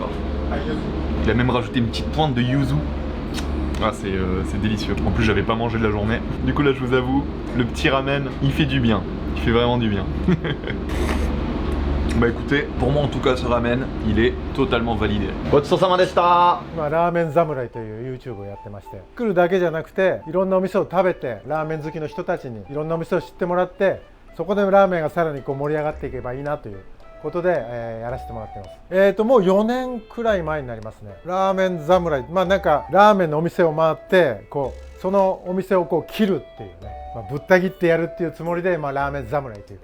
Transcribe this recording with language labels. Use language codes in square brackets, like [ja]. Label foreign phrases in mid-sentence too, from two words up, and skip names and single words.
[fr] Il a même rajouté une petite pointe de yuzu. Ah, c'est délicieux. En plus, j'avais pas mangé de la journée. Du coup, là, je vous avoue, le petit ramen, il fait du bien. Il fait vraiment du bien. Bah écoutez, pour moi en tout cas, ce ramen, il est totalement validé. [ja] ごちそうさまでした. 今ラーメン侍という YouTube をやってまして、来るだけじゃなくていろんなお店を食べてラーメン好きの人たちにいろんなお店を知ってもらって、そこでラーメンがさらにこう盛り上がっていけばいいなということで、やらせてもらってます。もう4年くらい前になりますね。ラーメン侍、まあなんかラーメンのお店を回ってこうそのお店をこう切るっていうね、ぶった切ってやるっていうつもりで、ラーメン侍という。